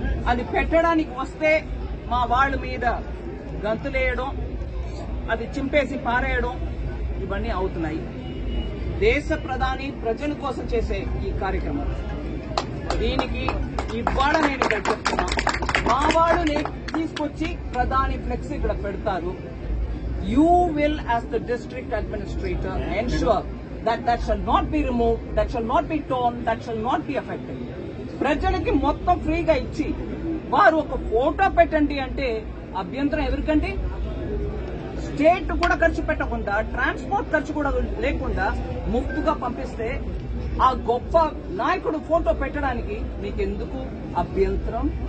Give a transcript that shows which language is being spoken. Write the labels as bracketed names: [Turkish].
[Telugu] అది పెట్టడానికి వస్తే మా వాళ్ళ మీద గంతులేయడం, అది చింపేసి పారేయడం, ఇవన్నీ అవుతున్నాయి. దేశ ప్రధాని ప్రజల కోసం చేసే ఈ కార్యక్రమం, దీనికి ఇవాళ నేను ఇక్కడ చెప్తున్నా, మా వాళ్ళని తీసుకొచ్చి ప్రధాని ఫ్లెక్స్ ఇక్కడ పెడతారు. [English] You will as the district administrator ensure that shall not be removed, that shall not be torn, that shall not be affected. [Telugu] ప్రజలకి మొత్తం ఫ్రీగా ఇచ్చి వారు ఒక ఫోటో పెట్టండి అంటే అభ్యంతరం ఎవరికండి? స్టేట్ కూడా ఖర్చు పెట్టకుండా, ట్రాన్స్పోర్ట్ ఖర్చు కూడా లేకుండా ముఫ్తుగా పంపిస్తే ఆ గొప్ప నాయకుడు ఫోటో పెట్టడానికి మీకెందుకు అభ్యంతరం?